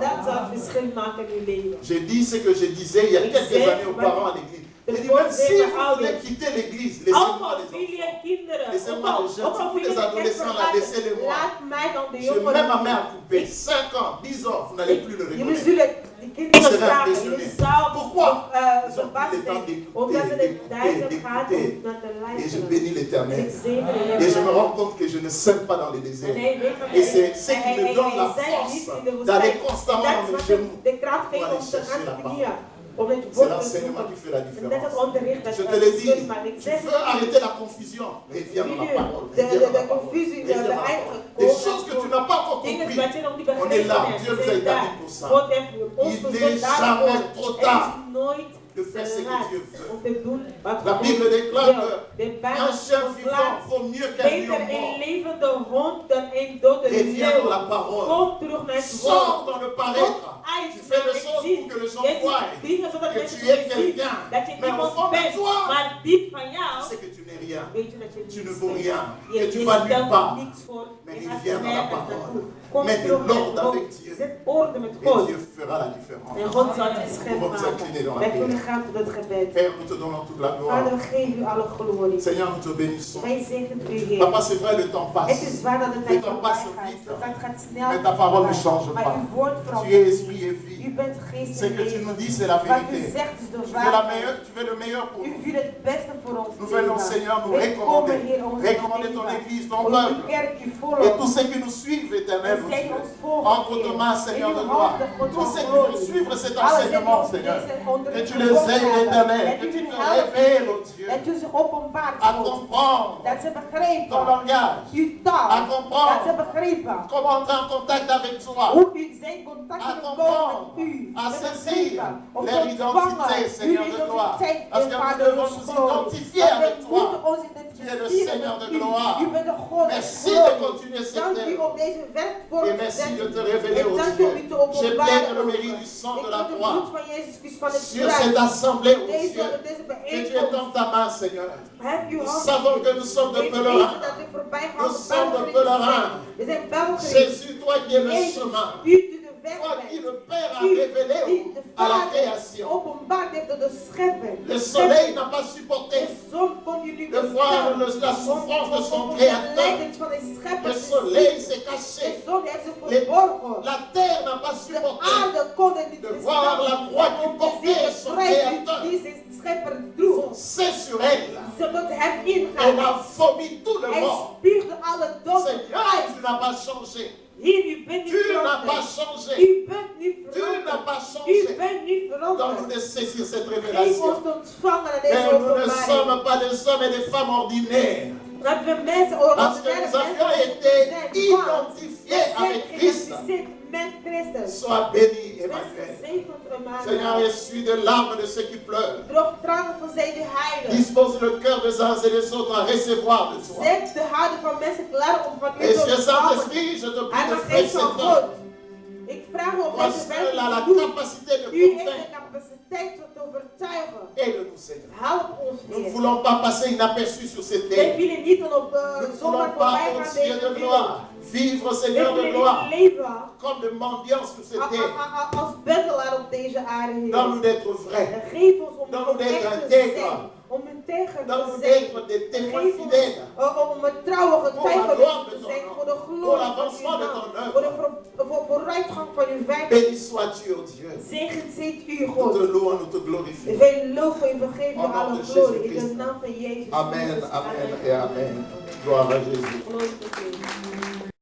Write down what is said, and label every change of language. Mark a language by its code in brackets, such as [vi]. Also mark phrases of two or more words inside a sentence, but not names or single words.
[nl] dat zal het verschil maken in uw leven. [fr] J'ai dit ce que je disais il y a [nl] Ik [fr] quelques [nl] zeg [fr] années aux [nl] wat [fr] parents à l'église. [nl] de [fr] J'ai dit, même si [nl] voorzitter [fr] vous voulez [nl] ouders. [fr] quitter l'église, laissez-moi [nl] Allemaal [fr] les [nl] wil je [fr] enfants. [nl] kinderen. [fr] Laissez-moi [nl] Ook [fr] les jeunes. [nl] al [fr] Si [nl] wil [fr] vous [nl] je [fr] les [nl] de [fr] adolescents là, [nl] kerk [fr] laissez-les-moi. [nl] laat mij dan de [fr] Je mets ma main à [nl] jongeren. [fr] couper. 5 ans, 10 ans, vous n'allez plus le [nl] Jullie [fr] reconnaître. [nl] zullen die kinderen Ze zijn vragen. [fr] impressionné. [nl] Jullie zouden [fr] Pourquoi? Ils ont [nl] verbaasd [fr] pris le temps [nl] zijn. [fr] d'écouter, [nl] Omdat ze de tijd [fr] d'écouter, [nl] gaat [fr] d'écouter. [nl] om naar te [fr] Et je [nl] luisteren. [fr] bénis l'Éternel. [nl] Ik zegen de Heer Et je me Yahweh. [fr] rends compte que je ne sème pas dans les [nl] En [fr] déserts. [nl] hij weet van [fr] Et c'est ce qui me donne la [nl] hij zei niet [fr] force [nl] in de [fr] d'aller [nl] woestijn. [fr] constamment [nl] Dat [fr] dans [nl] is [fr] mes [nl] wat [fr] genoux. [nl] de kracht [fr] pour [nl] geeft [fr] aller [nl] om te [fr] chercher la [nl] gaan [fr] parole. [nl] knieën. Om het [fr] C'est [nl] woord te [fr] l'enseignement [nl] zoeken. [fr] qui fait la [nl] En dat [fr] différence. [nl] het onderricht dat [fr] Je [nl] het [fr] te l'ai [nl] verschil [fr] dit, [nl] maakt. Ik [fr] tu [nl] zeg [fr] veux arrêter la confusion, reviens dans la parole. [nl] de [fr] Reviens dans la parole. [nl] confusie, [fr] Reviens [nl] de [fr] dans la [nl] eigen [fr] parole. Des choses que tu n'as pas encore [nl] dingen [fr] compris. [nl] wat je nog niet [fr] On est [nl] begrepen [fr] là, [nl] hebt. [fr] Dieu nous a [nl] Zijn [fr] établis [nl] daar. [fr] pour ça. [nl] God heeft ons [fr] Il [nl] gezet [fr] n'est [nl] daarvoor. [fr] jamais trop [nl] Het [fr] tard [nl] is nooit [fr] de faire ce [nl] te [fr] que [nl] laat [fr] Dieu veut. [nl] om te doen wat [fr] La [nl] God [fr] Bible déclare [nl] wil. De [fr] que [nl] Bijbel [fr] un chien vivant [nl] verklaart [fr] vaut mieux qu'un lion [nl] beter een [fr] mort. [nl] levende hond dan een dode [fr] Reviens dans la [nl] leeuw. [fr] parole. [nl] Kom terug naar het [fr] Sors [nl] woord. [fr] dans le paraître. Tu fais les choses pour que les gens voient [nl] Dingen zodat [fr] que [nl] mensen [fr] tu es [nl] zien [fr] quelqu'un. [nl] dat je [fr] Mais au [nl] iemand [fr] fond de [nl] bent. [fr] toi, [nl] Maar diep van [fr] tu [nl] jou [fr] sais que tu n'es rien. [nl] weet je dat je [fr] Tu ne [nl] niets [fr] vaux [nl] bent. [fr] rien. [nl] Je [fr] Que tu vas nulle [nl] stelt [fr] part. [nl] niks voor. [fr] Mais [nl] Je [fr] il [nl] gaat [fr] vient dans la [nl] nergens [fr] parole. [nl] naartoe. Kom [fr] Mets de [nl] terug naar [fr] l'ordre [nl] God. [fr] avec Dieu. [nl] Zet orde met [fr] Et [nl] God. [fr] Dieu fera la différence. [nl] En God zal het verschil [fr] Nous allons nous incliner dans [nl] maken. [fr] la [nl] Wij kunnen [fr] prière. [nl] gaan tot het gebed. [fr] Père, nous te donnons toute la [nl] Vader, [fr] gloire. [nl] we geven u alle glorie. [fr] Seigneur, nous te bénissons. [nl] Wij zegenen u, Heer. [fr] Papa, c'est vrai, le temps [nl] Het [fr] passe. [nl] is waar dat de [fr] Le [nl] tijd [fr] temps [nl] voorbij [fr] passe [nl] gaat. [fr] vite. [nl] De tijd gaat snel. [fr] Mais ta parole ne [nl] voorbij. [fr] change [nl] Maar [fr] pas. [nl] uw woord [fr] Tu es [nl] verandert [fr] esprit [nl] niet. [fr] et vie. [nl] U bent geest [fr] Ce [nl] en [fr] que tu [nl] leven. [fr] nous dis, c'est la [nl] Wat u [fr] vérité. [nl] zegt is de [fr] Tu veux, [nl] waarheid. [fr] tu veux le meilleur pour [nl] U [fr] nous. [nl] wil het beste voor ons. [fr] Nous venons, [nl] leven. [fr] Seigneur, nous [nl] Wij komen, [fr] recommander. [nl] Heer, onze [fr] Recommander ton [nl] leven. [fr] église, ton [nl] Onze [fr] peuple. [nl] kerk, uw [fr] Et [nl] volk. [fr] tous ceux qui nous suivent, éternel, nos [nl] zij [fr] yeux. [nl] ons volgen, [fr] Entre [nl] Heer. [fr] tes mains, Seigneur [nl] In de uw [fr] gloire. [nl] handen, God [fr] Tous [nl] van [fr] ceux qui veulent [nl] glorie. [fr] suivre cet [nl] Alle [fr] enseignement, [nl] die [fr] Seigneur. [nl] deze onder [fr] Que [nl] u [fr] tu les [nl] gevolgd [fr] aides, [nl] hebben, [fr] l'Éternel. [nl] dat [fr] Que [nl] u [fr] tu [nl] hun [fr] te [nl] helpt, [fr] révèles, oh Dieu. [nl] dat u zich openbaart, [fr] À [nl] God. [fr] comprendre [nl] Dat ze [fr] ton [nl] begrepen, [fr] langage. [nl] uw taal, [fr] À comprendre. [nl] dat ze begrepen, [fr] Comment entrer en contact avec toi. [nl] hoe u zijn contact [fr] À [nl] kunnen komen [fr] comprendre. [nl] met u, [fr] À [nl] te [fr] saisir [nl] begrijpen, om [fr] leur [nl] te [fr] identité, [nl] ontvangen, [fr] Seigneur [nl] uw [fr] de gloire. [nl] identiteit [fr] Parce [nl] in [fr] que nous [nl] Vader [fr] devons [nl] ons [fr] nous [nl] glorie. [fr] identifier [nl] Want [fr] avec [nl] we [fr] toi. [nl] moeten ons [fr] Tu es le [nl] identificeren [fr] Seigneur [nl] met [fr] de [nl] u. [fr] gloire. [nl] U bent de God der [fr] Merci de [nl] glorie. [fr] continuer cette [nl] Dank u [fr] œuvre. [nl] om deze werk voor [fr] Et [nl] te [fr] merci de [nl] zetten. [fr] te révéler, [nl] En [fr] oh [nl] dank u [fr] Dieu. [nl] om u te [fr] Je [nl] openbaren. [fr] plaide le [nl] ook. [fr] mérite du sang [nl] Ik [fr] de la [nl] wil de [fr] croix [nl] bloed van Jezus Christus van het [fr] sur cette [nl] kruis. [fr] assemblée, oh [nl] Deze [fr] Dieu, que tu [nl] bijeenkomst. [fr] étends ta main, Seigneur. [nl] Heb uw [fr] Nous [nl] hand. [fr] savons que nous sommes de [nl] Weet [fr] pèlerins. [nl] weten dat we voorbij gaan [fr] Nous [nl] op [fr] sommes de [nl] pelgrims [fr] pèlerins. [nl] zijn. We zijn pelgrims. [fr] Jésus, toi qui es le [nl] Jezus, [fr] chemin. [nl] u die de weg [fr] Toi qui [nl] bent. [fr] le Père a [nl] U [fr] révélé [nl] die de [fr] à la [nl] Vader [fr] création. [nl] openbaard heeft door de schepping. [fr] Le soleil n'a pas supporté [nl] De zon kon u niet [fr] de voir la souffrance de son créateur. [nl] van de schepper. [fr] Le soleil s'est [nl] De [fr] caché. [nl] zon heeft zich [fr] Les- [nl] verborgen. [fr] La terre n'a pas [nl] De [fr] supporté [nl] aarde kon het niet [fr] de voir la croix qui [nl] om te [fr] portait [nl] zien [fr] son [nl] de kruis [fr] créateur. [nl] die zijn schepper droeg. [fr] C'est sur elle. [nl] Zodat hem [fr] Elle [nl] ingaat. [fr] a vomi tout le [nl] Hij [fr] mort. [nl] spuugde alle doden [fr] Seigneur, [nl] uit. [fr] tu n'as pas changé. [nl] Hier, u bent niet [fr] Tu n'as pas [nl] veranderd. [fr] changé. [nl] U bent niet [fr] Tu n'as pas [nl] veranderd. U [fr] changé. [nl] bent niet [fr] Donne-nous [nl] veranderd. [fr] de saisir cette [nl] Geef [fr] révélation. [nl] ons te ontvangen aan deze [fr] Mais nous ne [nl] openbaring. [fr] sommes pas des hommes et des femmes ordinaires. [nl] Dat we mensen [fr] Parce que nous avions été identifiés avec Christ. [nl] met Christus. [fr] Sois béni, [nl] Wees [fr] Emmanuel. [nl] gezegend, [fr] Seigneur, [nl] Emmanuel. [fr] essuie des larmes de ceux qui pleurent. [nl] Droog tranen van zij die huilen. [fr] Dispose le cœur des uns et des autres à recevoir de toi. [nl] Zet de harten van mensen klaar om van u [fr] Et [nl] te [fr] Dieu [nl] ontvangen. [fr] Saint-Esprit, je te prie de [nl] Heilige [fr] faire [nl] Geest van [fr] cette [nl] God. [fr] œuvre. [nl] Ik vraag u om [fr] Toi [nl] deze [fr] seul [nl] werk [fr] as la [nl] te doen. [fr] capacité de [nl] U heeft de [fr] convaincre. [nl] capaciteit tot te overtuigen. [fr] Aide-nous, Seigneur. [nl] Help ons, [fr] Nous ne [nl] Heer. [fr] voulons pas passer inaperçus sur cette [nl] Wij [fr] terre. [nl] willen niet op [fr] Nous ne [nl] zomaar [fr] voulons pas, [nl] voorbij [fr] ô [nl] gaan [fr] Dieu [nl] deze [fr] de [nl] wereld. [fr] gloire, vivre, [nl] Wij [fr] Seigneur de [nl] willen [fr] gloire, [nl] niet leven [fr] comme de mendiants sur cette terre. [nl] als beddelaar op deze aarde, Heer. [fr] Donne-nous d'être vrais. [nl] En geef ons om [fr] Donne-nous d'être [nl] echt te [fr] intègres. [nl] zijn. Om integer te [fr] Donne-nous [nl] zijn. [fr] d'être des témoins [nl] Geef ons [fr] fidèles. [nl] om een trouwe getuige [fr] gloire de [nl] te [fr] ton [nl] zijn [fr] nom. [nl] voor de [fr] Pour [nl] glorie van [fr] l'avancement [nl] uw [fr] de ton [nl] naam. [fr] œuvre. [nl] Voor de vooruitgang van uw werk. [fr] Béni sois-tu, ô Dieu. [nl] Zegend zijt u, [fr] Nous te [nl] God. [fr] louons, nous te glorifions. [nl] Wij loven u, we geven u [fr] Au nom [nl] alle [fr] de [nl] glorie. In [fr] Jésus-Christ. [nl] de naam van Jezus. [fr] Amen, [nl] Christus. [fr] amen et amen. Gloire à Jésus. [nl] Glorie tot u.